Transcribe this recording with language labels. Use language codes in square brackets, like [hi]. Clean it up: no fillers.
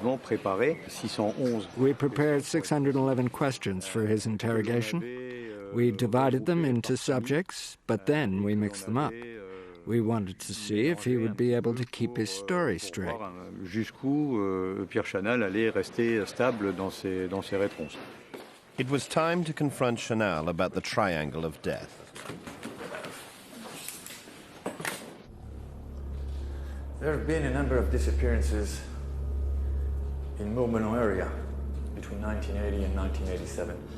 [en] We prepared 611 questions for his interrogation. We divided them into subjects, but then we mixed them up. We wanted to see if he would be able to keep his story straight. [fr] Jusqu'où Pierre Chanel allait rester stable dans ses réponses. [en] It was time to confront Chanel about the triangle of death. There have been a number of disappearances in Mourmelon area between 1980 and 1987.